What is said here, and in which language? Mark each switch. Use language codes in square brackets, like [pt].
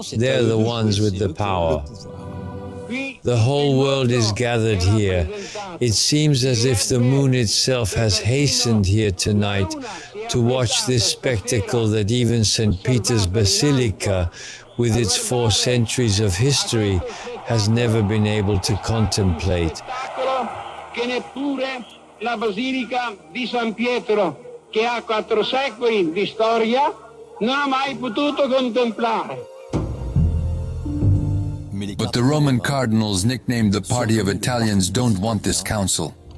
[en] They're the ones with the power. The whole world is gathered here. It seems as if the moon itself has hastened here tonight to watch this spectacle that even St. Peter's Basilica, with its 4 centuries of history, has never been able to contemplate. [it] Che neppure la Basilica di San Pietro, che ha 4 secoli di storia, non ha mai potuto contemplare. [en] But the Roman cardinals, nicknamed the Party of Italians, don't want this council.